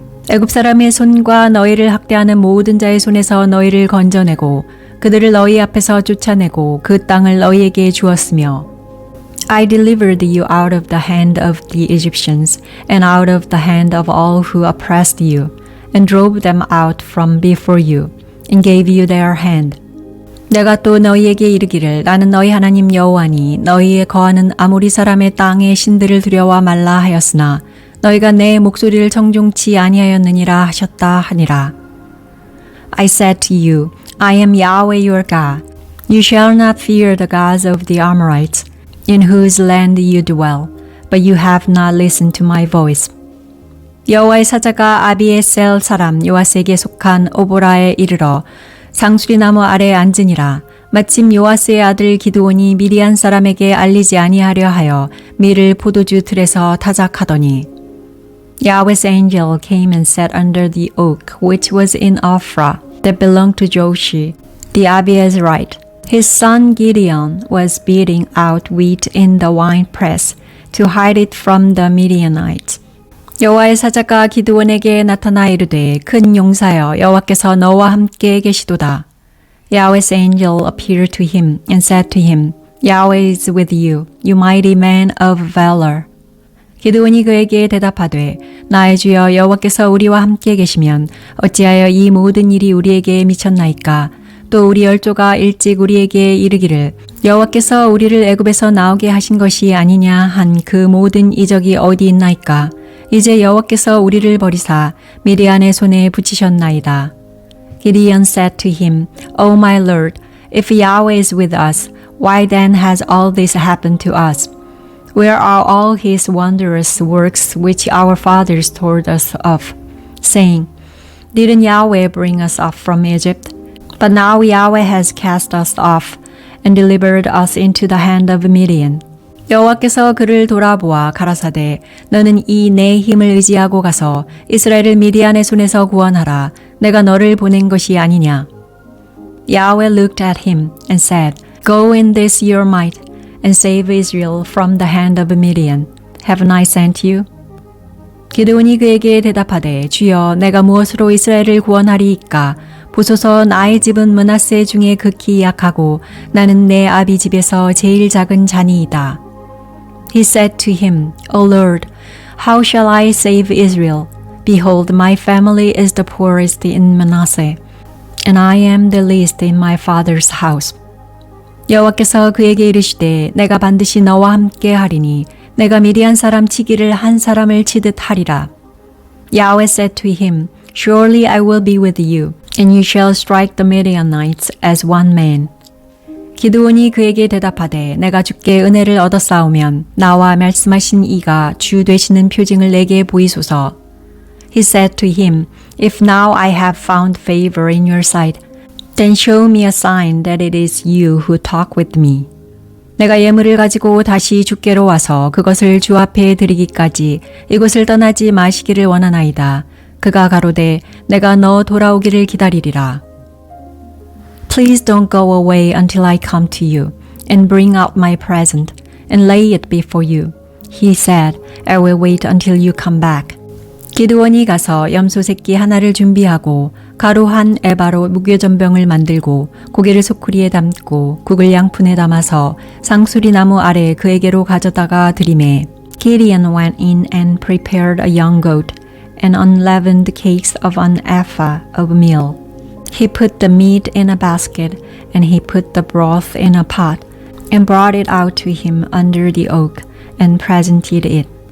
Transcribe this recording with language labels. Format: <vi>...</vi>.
<ko>애굽 사람의 손과 너희를 학대하는 모든 자의 손에서 너희를 건져내고 그들을 너희 앞에서 쫓아내고 그 땅을 너희에게 주었으며</ko> <en>I delivered you out of the hand of the Egyptians and out of the hand of all who oppressed you and drove them out from before you and gave you their hand.</en> <ko>내가 또 너희에게 이르기를 나는 너희 하나님 여호와니 너희에 거하는 아모리 사람의 땅의 신들을 두려워 말라 하였으나 너희가 내 목소리를 청종치 아니하였느니라 하셨다 하니라.</ko> <en>I said to you, I am Yahweh your God. You shall not fear the gods of the Amorites, in whose land you dwell, but you have not listened to my voice.</en> <ko>여호와의 사자가 아비에셀 사람 요아스에게 속한 오보라에 이르러 상수리나무 아래에 앉으니라. 마침 요아스의 아들 기드온이 미디안 사람에게 알리지 아니하려 하여 밀을 포도주 틀에서 타작하더니</ko> <en>Yahweh's angel came and sat under the oak which was in Ophrah that belonged to Joshi, the Abiezrite. His son Gideon was beating out wheat in the winepress to hide it from the Midianites.</en> <ko>여호와의 사자가 기드온에게 나타나 이르되 큰 용사여 여호와께서 너와 함께 계시도다.</ko> <en>Yahweh's angel appeared to him and said to him, Yahweh is with you, you mighty man of valor.</en> <ko>기드온이 그에게 대답하되 나의 주여 여호와께서 우리와 함께 계시면 어찌하여 이 모든 일이 우리에게 미쳤나이까? 또 우리 열조가 일찍 우리에게 이르기를 여호와께서 우리를 애굽에서 나오게 하신 것이 아니냐 한 그 모든 이적이 어디 있나이까? 이제 여호와께서 우리를 버리사 미디안의 손에 붙이셨나이다.</ko> <en>Gideon said to him, O my Lord, if Yahweh is with us, why then has all this happened to us? Where are all his wondrous works which our fathers told us of, saying, Didn't Yahweh bring us up from Egypt? But now Yahweh has cast us off and delivered us into the hand of Midian.</en> <ko>여호와께서 그를 돌아보아 가라사대 너는 이 내 힘을 의지하고 가서 이스라엘을 미디안의 손에서 구원하라. 내가 너를 보낸 것이 아니냐.</ko> <en>Yahweh looked at him and said, Go in this your might and save Israel from the hand of Midian. haven't I sent you?</en> <ko>기드온이 그에게 대답하되 주여 내가 무엇으로 이스라엘을 구원하리이까? 보소서 나의 집은 므낫세 중에 극히 약하고 나는 내 아비 집에서 제일 작은 자니이다.</ko> <en>He said to him, O Lord, how shall I save Israel? Behold, my family is the poorest in Manasseh, and I am the least in my father's house.</en> <ko>여호와께서 그에게 이르시되 내가 반드시 너와 함께 하리니 내가 미디안 사람 치기를 한 사람을 치듯 하리라.</ko> <en>Yahweh said to him, Surely I will be with you, and you shall strike the Midianites as one man.</en> <ko>기드온이 그에게 대답하되 내가 주께 은혜를 얻었사오면 나와 말씀하신 이가 주 되시는 표징을 내게 보이소서.</ko> <en>He said to him, If now I have found favor in your sight, then show me a sign that it is you who talk with me.</en> <ko>내가 예물을 가지고 다시 주께로 와서 그것을 주 앞에 드리기까지 이곳을 떠나지 마시기를 원하나이다. 그가 가로되 내가 너 돌아오기를 기다리리라.</ko> <en>Please don't go away until I come to you and bring out my present and lay it before you. He said, I will wait until you come back.</en> <ko>기드온이 가서 염소 새끼 하나를 준비하고 가루 한 에바로 무교전병을 만들고 고기를 소쿠리에 담고 국을 양푼에 담아서 상수리 나무 아래 그에게로 가져다가 드리매</ko> <en>Gideon went in and prepared a young goat and unleavened cakes of an ephah of meal. He put the meat in a basket and he put the broth in a pot and brought it out to him under the oak and presented it.</en>